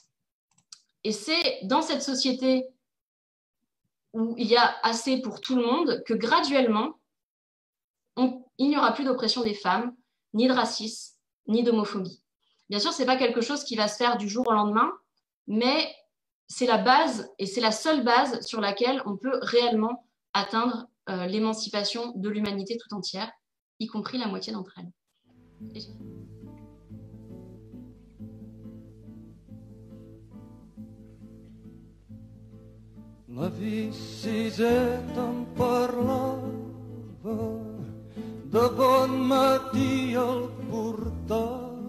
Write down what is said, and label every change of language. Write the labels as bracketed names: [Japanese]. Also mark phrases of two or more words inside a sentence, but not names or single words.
[French] Et c'est dans cette société où il y a assez pour tout le monde que graduellement, il n'y aura plus d'oppression des femmes, ni de racisme, ni d'homophobie. Bien sûr, ce n'est pas quelque chose qui va se faire du jour au lendemain, mais c'est la base et c'est la seule base sur laquelle on peut réellement atteindre l'émancipation de l'humanité tout entière, y compris la moitié d'entre elles. [Catalan] La Viciseta em parlava de bon matí al portal